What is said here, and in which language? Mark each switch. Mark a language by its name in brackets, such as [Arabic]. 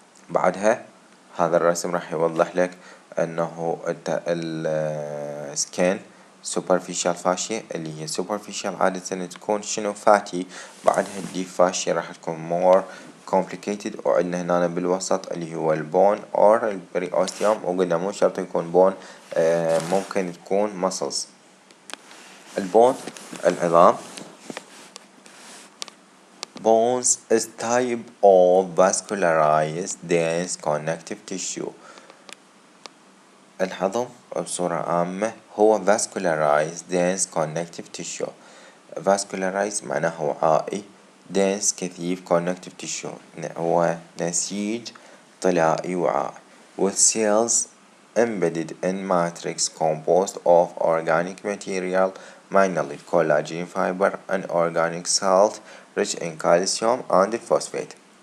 [Arabic] بعدها هذا الرسم راح يوضح لك انه السكين superficial fascia اللي هي superficial عادة تكون شنو فاتي، بعدها الديب fascia راح تكون [English] more complicated، [Arabic] وعندنا هنا بالوسط اللي هو البون or البريوستيوم، وقلنا مو شرط يكون بون، ممكن تكون muscles. البون العظام. [English] Bones is type of vascularized dense connective tissue. [Arabic] العظم بصورة عامة هو [English] vascularized dense connective tissue. vascularized [Arabic] معناه وعائي، [English] dense كثيف، connective tissue [Arabic] هو نسيج طلائي وعائي، [English] with cells embedded in matrix composed of organic material mainly collagen fiber and organic salt rich in calcium and phosphate.